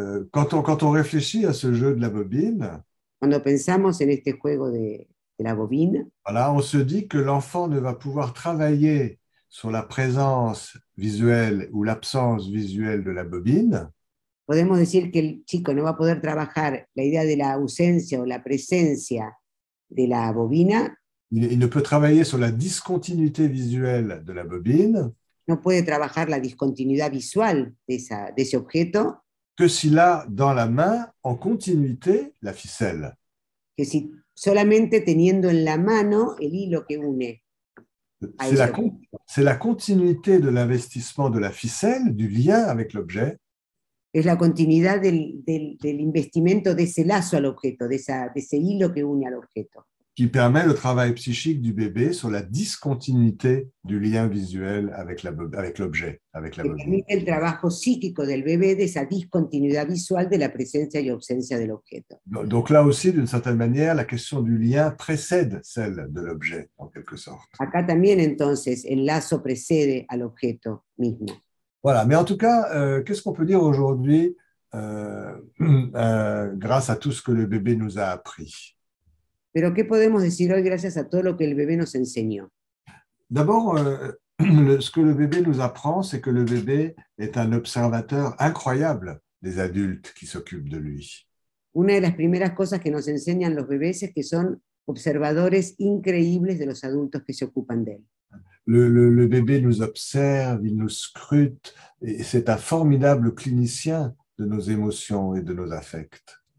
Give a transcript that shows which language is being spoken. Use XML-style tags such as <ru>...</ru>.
<fr>Quand on réfléchit à ce jeu de la bobine,</fr> <es>Cuando pensamos en este juego de la bobina,</es> <fr>voilà, on se dit que l'enfant ne va pouvoir travailler sur la présence visuelle ou l'absence visuelle de la bobine</fr> <es>podemos decir que el chico no va a poder trabajar la idea de la ausencia o la presencia de la bobina.</es> <fr>il ne peut travailler sur la discontinuité visuelle de la bobine</fr> <es>No puede trabajar la discontinuidad visual de ese objeto,</es> <fr>que s'il a dans la main en continuité la ficelle.</fr> <es>que si solamente teniendo en la mano el hilo que une.</es> <fr>C'est la continuité de l'investissement de la ficelle, du lien avec l'objet,</fr> <es>Es la continuidad del investimento de ese lazo al objeto, de ese hilo que une al objeto.</es> <fr>qui permet le travail psychique du bébé sur la discontinuité du lien visuel avec l'objet, avec la</fr> <es>Que</es> <fr>bobine.</fr> <es>permite el trabajo psíquico del bebé de esa discontinuidad visual de la presencia y ausencia del objeto.</es> <fr>Donc là aussi, d'une certaine manière, la question du lien précède celle de l'objet, en quelque sorte.</fr> <es>Acá también entonces el lazo precede al objeto mismo.</es> <fr>Voilà, mais en tout cas, qu'est-ce qu'on peut dire aujourd'hui grâce à tout ce que le bébé nous a appris?</fr> <es>Pero ¿qué podemos decir hoy gracias a todo lo que el bebé nos enseñó?</es> <fr>D'abord, ce que le bébé nous apprend, c'est que le bébé est un observateur incroyable des adultes qui s'occupent de lui.</fr> <es>Una de las primeras cosas que nos enseñan los bebés es que son observadores increíbles de los adultos que se ocupan de él.</es> <fr>Le bébé nous observe, il nous scrute, et c'est un formidable clinicien de nos émotions et de nos affects.</fr>